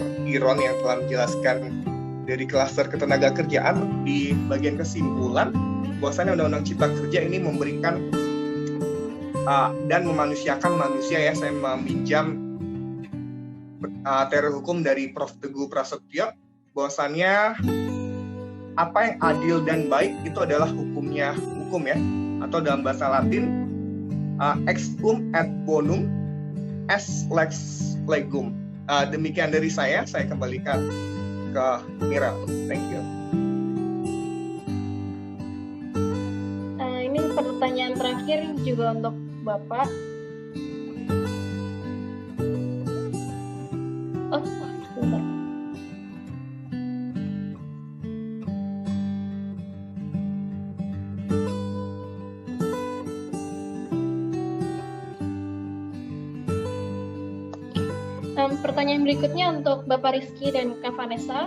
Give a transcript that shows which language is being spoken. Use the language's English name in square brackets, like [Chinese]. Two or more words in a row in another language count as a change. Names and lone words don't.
[Indonesian] Iron yang telah menjelaskan dari klaster ketenagakerjaan di bagian kesimpulan bahwasanya Undang-Undang Cipta Kerja ini memberikan dan memanusiakan manusia ya. Saya meminjam teori hukum dari Prof. Teguh Prasetyo bahwasannya apa yang adil dan baik itu adalah hukum ya, atau dalam bahasa Latin [Latin] ex et bonum es lex legum. [Indonesian] Demikian dari saya kembalikan ke Mira. [English] Thank you. [Indonesian] Ini pertanyaan terakhir juga untuk Bapak. Oh, sebentar. Pertanyaan berikutnya untuk Bapak Rizky dan Kak Vanessa.